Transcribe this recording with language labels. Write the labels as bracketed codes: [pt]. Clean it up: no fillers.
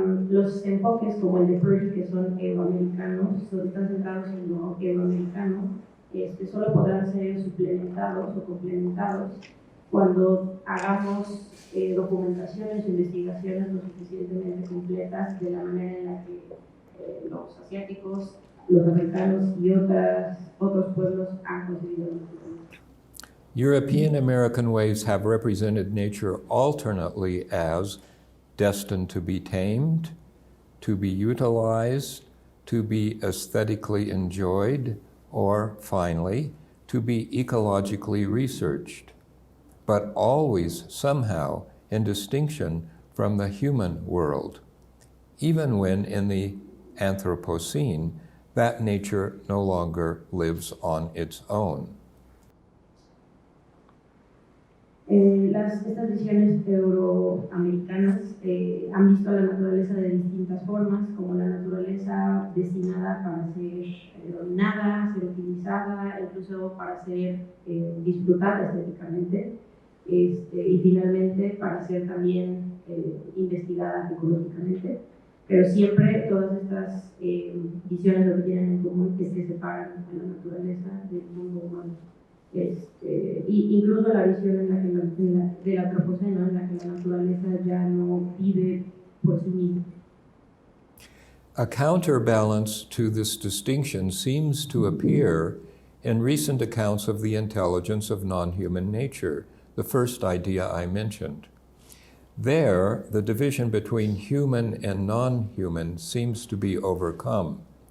[es] Los enfoques como el de Purdy, que son euroamericanos, están centrados en lo euroamericano, solo podrán ser suplementados o complementados cuando hagamos documentaciones o investigaciones lo suficientemente completas de la manera en la que los asiáticos, los africanos y otros pueblos han concebido la naturaleza. [en] European American ways have represented nature alternately as destined to be tamed, to be utilized, to be aesthetically enjoyed, or, finally, to be ecologically researched, but always somehow in distinction from the human world, even when in the Anthropocene, that nature no longer lives on its own. [es] Estas visiones euroamericanas han visto a la naturaleza de distintas formas, como la naturaleza destinada para ser dominada, ser utilizada, incluso para ser disfrutada estéticamente, y finalmente para ser también investigada ecológicamente. Pero siempre todas estas visiones lo que tienen en común es que separan a la naturaleza del mundo humano. Y incluso la visión en la que del Anthropocene, en la que la naturaleza ya no vive por sí misma. [en] A counterbalance to this distinction seems to appear in recent accounts of the intelligence of non-human nature, the first idea I mentioned. There, the division between human and non-human seems to be overcome.